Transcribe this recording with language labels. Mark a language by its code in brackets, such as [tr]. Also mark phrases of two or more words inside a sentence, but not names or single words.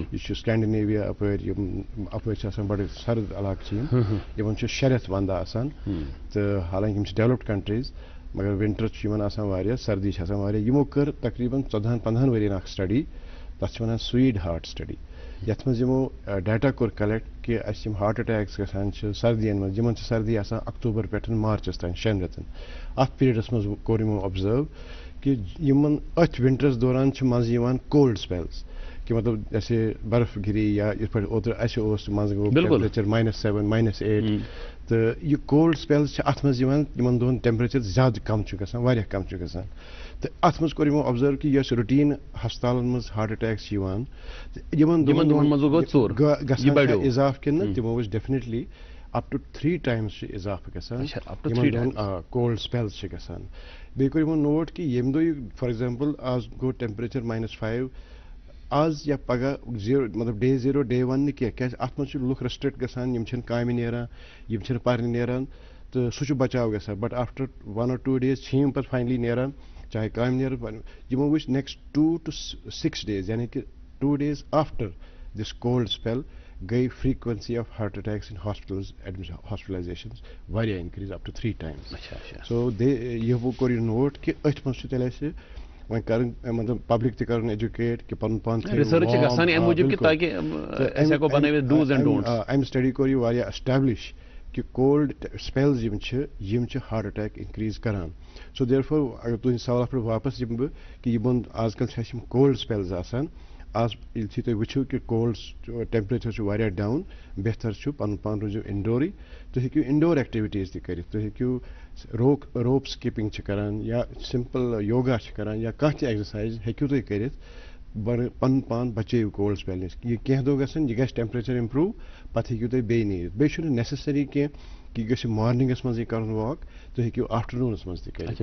[ks] یہِ چھُ سکینڈِنیویا اَپٲرۍ یِم اَپٲرۍ چھِ آسان بَڑٕ سرد علاقہٕ چھِ یِمن چھُ 6 رٮ۪تھ ونٛدٕ آسان تہٕ حالانکہِ یِم چھِ [en] developed countries [ks] مگر ونٹر چھُ یِمن آسان واریاہ سردی چھِ آسان واریاہ یِمو کٔر تقریٖبن 14-15 ؤرین اکھ سٹڈی تتھ چھِ ونان [en] Swede Heart Study [ks] یَتھ منٛز یِمو ڈیٹا کوٚر کلیکٹ کہِ اَسہِ یِم [en] heart attacks [ks] گژھان چھِ سردین منٛز یِمن چھِ سردی آسان اکتوٗبر پٮ۪ٹھ مارچس تام 6 رٮ۪تن اَتھ پیٖریڈس منٛز کوٚر یِمو اوبزٲرو کہِ یِمن أتھۍ ونٹرس دوران چھِ منٛزٕ یِوان [en] cold spells [ks] کہِ مطلب جیسے برف گِری یا یِتھ پٲٹھۍ اوترٕ اَسہِ اوس منٛزٕ گوٚو ٹیمپریچر -7 -8 تہٕ یہِ [en] cold spells [ks] چھِ اَتھ منٛز یِوان یِمن دۄہن ٹیمپریچر زیادٕ کم چھُ گژھان واریاہ کم چھُ گژھان تہٕ اَتھ منٛز کوٚر یِمو اوبزٲرو کہِ یۄس روٹیٖن ہسپتالن منٛز [en] heart attack [ks] چھِ یِوان تہٕ یِمن دۄہن گژھان اِضافہٕ کِنہٕ نہٕ تِمو وٕچھ [en] definitely up to 3 times [ks] چھُ اِضافہٕ گژھان یِمن دۄہن [en] cold spells [ks] چھِ گژھان بیٚیہِ کوٚر یِمو نوٹ کہِ ییٚمہِ دۄہ یہِ [en] for example [ks] آز گوٚو ٹیمپریچر -5 آز یا پگہہ مطلب [en] day 0 day 1 [ks] نہٕ کینٛہہ کیازِ اَتھ منٛز چھِ لُکھ رِسٹرکٹ گژھان یِم چھِنہٕ کامہِ نیران یِم چھِنہٕ پرنہِ نیران تو سہ بچاؤ گژھان [en] but after 1 or 2 days [ks] چھِ یِم پَتہٕ فاینلی نیران چاہے کامہِ نیران یِمو وٕچھ [en] next 2 to 6 days [ks] یعنی کہ [en] 2 days after this cold spell [ks] گٔے [en] frequency of heart attacks in hospitals hospitalizations [ks] واریاہ [en] increase up to 3 times. [ks] So یہ کوٚر یہِ نوٹ کہ أتھۍ منٛز چھُ تیٚلہِ اَسہِ وۄنۍ کَرٕنۍ مطلب پبلک تہِ کَرُن ایجوکیٹ کہ پَنُن پان ریسرچ گژھان اَمہِ موٗجوٗب کہ تاکہ أسۍ ہٮ۪کو بنٲوِتھ [en] dos and don'ts. [ks] اَمہِ سٹڈی کوٚر یہِ واریاہ ایسٹیبلش کہ [en] cold spells [ks] یِم چھِ [en] heart attack increase [ks] کران. [en] so therefore [ks] اگر تُہنٛدِ سوالس پٮ۪ٹھ واپس یِمہٕ بہٕ کہ یِمن آز کل چھِ اَسہِ یِم [en] cold spells [ks] آسان آز یُتھُے تُہۍ وٕچھِو کہ [en] cold temperature [ks] چھُ واریاہ ڈاوُن بہتر چھُ پَنُن پان روٗزِو اِنڈورٕے تُہۍ ہیٚکِو [en] indoor activities [ks] تہِ کٔرِتھ تُہۍ ہیٚکِو [en] rope skipping [ks] چھِ کران یا [en] simple yoga [ks] چھِ کران یا کانٛہہ تہِ ایٚگزرسایز ہیٚکِو تُہۍ کٔرِتھ پَنُن پان بچٲیِو [en] cold spell [ks] نِش یہِ کینٛہہ دۄہ گژھن یہِ گژھِ [en] temperature improve [ks] پتہٕ ہیٚکِو تُہۍ بیٚیہِ نیٖرِتھ بیٚیہِ چھُنہٕ نیسسری کینٛہہ کہ یہِ گژھِ مارنِنٛگس منٛزٕے کَرُن واک تُہۍ ہیٚکِو آفٹرنوٗنس منٛز تہِ کٔرِتھ.